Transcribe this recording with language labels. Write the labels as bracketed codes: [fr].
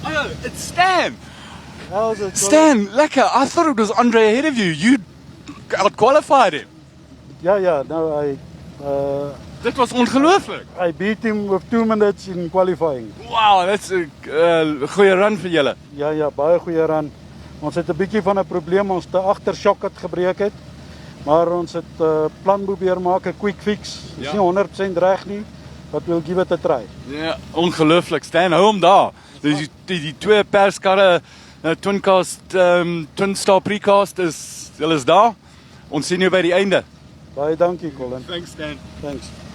[en] Oh, it's Stan. How's it? [af] Stan, lekker. [en] I thought it was Andre ahead of you. You out-qualified him. Yeah, no, [af] Dit was ongelooflijk. [en] I beat him with 2 minutes in qualifying. Wow, that's a [af] goeie [en] run [af] vir julle. Ja, baie goeie run. Ons het 'n bietjie van 'n probleem, ons te agtershock het gebreek het. Maar ons het plan probeer maak, 'n quick fix. Is Ja. nie 100% reg nie, [en] but we'll give it a try. [af] Ja, ongelooflik. Stan, hou hom daar. Dus die 2 perskarre, Twincast, Twin Star Precast hulle is daar. Ons sien jou by die einde. Baie dankie, Colin. [en] Thanks, Stan. Thanks.